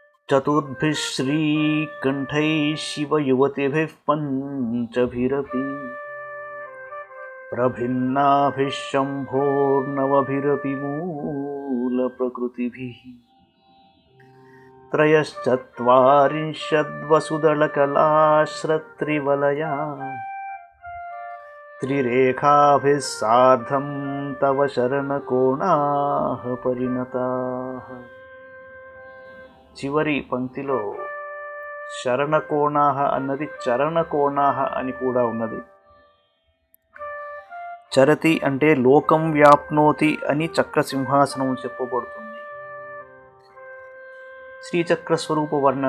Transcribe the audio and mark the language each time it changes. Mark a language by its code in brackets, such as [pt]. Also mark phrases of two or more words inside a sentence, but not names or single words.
[sa] चतुर्भिः श्रीकण्ठैः शिवयुवतिभिः पञ्चभिरपि प्रभिन्नाभिः शम्भोर्नवभिरपि मूलप्रकृतिभिः त्रयश्चत्वारिंशद्वसुदलकलाश्रत्रिवलया त्रिरेखाभिः सार्धं तव शरणकोणाः परिणताः। [te] చివరి పంక్తిలో శరణకోణాహ అన్నది చరణకోణాహ అని కూడా ఉన్నది. చరతి అంటే లోకం వ్యాప్నోతి అని చక్రసింహాసనం చెప్పబడుతుంది. శ్రీచక్ర స్వరూప వర్ణన.